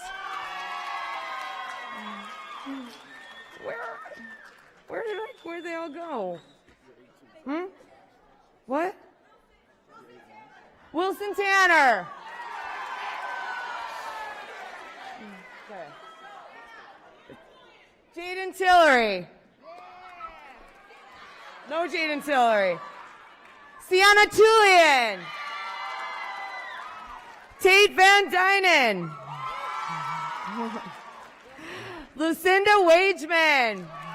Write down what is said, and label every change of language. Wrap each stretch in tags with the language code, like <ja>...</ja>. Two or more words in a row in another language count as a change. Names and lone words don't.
<en>Where'd they all go? What? Wilson Tanner. Okay. Jaden Tillery. No Jaden Tillery. Sienna Tullian. Tate Van Dynen. Lucinda Wageman.</en>